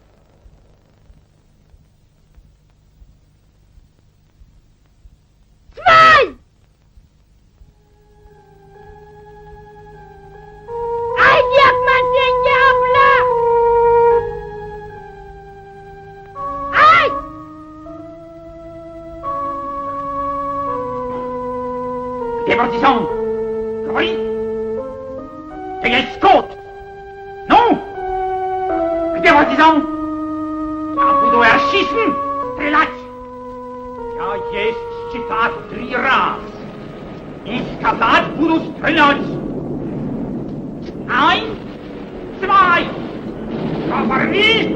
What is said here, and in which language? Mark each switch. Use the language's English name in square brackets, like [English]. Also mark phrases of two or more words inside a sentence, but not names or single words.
[Uzbek] Smay! Aytyapman senga abla! Ay! [French] Des partisans! Oui! Des scouts! Non! Des partisans! [Russian] Я буду erschießen! Стрелять! Я есть читать 3 раз! И сказать буду стрелять! 1, 2! Говори!